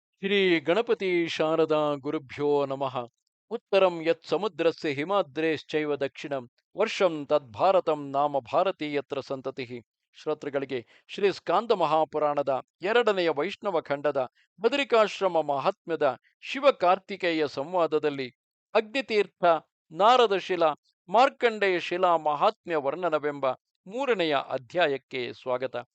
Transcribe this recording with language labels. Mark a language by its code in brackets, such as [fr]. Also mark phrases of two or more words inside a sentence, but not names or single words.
[sa] ಶ್ರೀ ಗಣಪತಿ ಶಾರದಾ ಗುರುಭ್ಯೋ ನಮಃ. ಉತ್ತರಂ ಯತ್ ಸಮುದ್ರಸ್ಯ ಹಿಮಾದ್ರೇಶ್ಚೈವ ದಕ್ಷಿಣಂ ವರ್ಷಂ ತದ್ಭಾರತಂ ನಾಮ ಭಾರತೀಯತ್ರ ಸಂತತಿ. [kn] ಶ್ರೋತೃಗಳಿಗೆ ಶ್ರೀ ಸ್ಕಾಂದ ಮಹಾಪುರಾಣದ ಎರಡನೆಯ ವೈಷ್ಣವ ಖಂಡದ ಬದರಿಕಾಶ್ರಮ ಮಹಾತ್ಮ್ಯದ ಶಿವಕಾರ್ತಿಕೇಯ ಸಂವಾದದಲ್ಲಿ ಅಗ್ನಿತೀರ್ಥ, ನಾರದ ಶಿಲಾ, ಮಾರ್ಕಂಡೇಯ ಶಿಲಾ ಮಹಾತ್ಮ್ಯ ವರ್ಣನವೆಂಬ ಮೂರನೆಯ ಅಧ್ಯಾಯಕ್ಕೆ ಸ್ವಾಗತ.